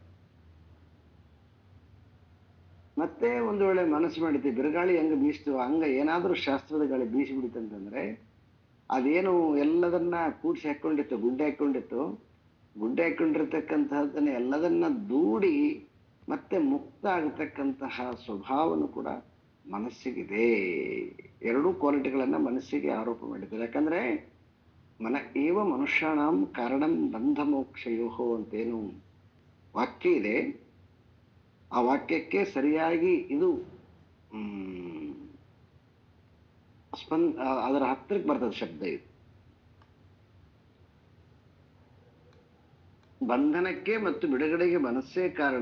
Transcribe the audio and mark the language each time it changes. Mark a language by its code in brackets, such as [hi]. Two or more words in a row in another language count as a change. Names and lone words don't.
[kn] ಮತ್ತೆ ಒಂದು ವೇಳೆ ಮನಸ್ಸು ಮಾಡಿದ್ದೆ ಬಿರುಗಾಳಿ ಹೆಂಗ ಬೀಸ್ತು ಹಂಗ ಏನಾದ್ರೂ ಶಾಸ್ತ್ರದ ಗಾಳಿ ಬೀಸಿ ಬಿಡಿತಂತಂದ್ರೆ ಅದೇನು ಎಲ್ಲದನ್ನ ಕೂಡಿಸಿ ಹಾಕೊಂಡಿತ್ತು, ಗುಡ್ಡೆ ಹಾಕೊಂಡಿರ್ತಕ್ಕಂತಹದನ್ನ ಎಲ್ಲದನ್ನ ದೂಡಿ ಮತ್ತೆ ಮುಕ್ತ ಆಗತಕ್ಕಂತಹ ಸ್ವಭಾವನು ಕೂಡ ಮನಸ್ಸಿಗಿದೆ. ಎರಡೂ ಕ್ವಾಲಿಟಿಗಳನ್ನ ಮನಸ್ಸಿಗೆ ಆರೋಪ ಮಾಡಿದ್ದಾರೆ. ಯಾಕಂದ್ರೆ [sa] ಏವ ಮನುಷ್ಯಾಣಂ ಕಾರಣಂ ಬಂಧ ಮೋಕ್ಷಯೋಹೋ [kn] ಅಂತೇನು ವಾಕ್ಯ ಇದೆ, ಆ ವಾಕ್ಯಕ್ಕೆ ಸರಿಯಾಗಿ ಇದು ಅದರ ಹತ್ತಿರಕ್ಕೆ ಬರ್ತದೆ ಶಬ್ದ. ಇದು ಬಂಧನಕ್ಕೆ ಮತ್ತು ಬಿಡುಗಡೆಗೆ ಮನಸ್ಸೇ ಕಾರಣ.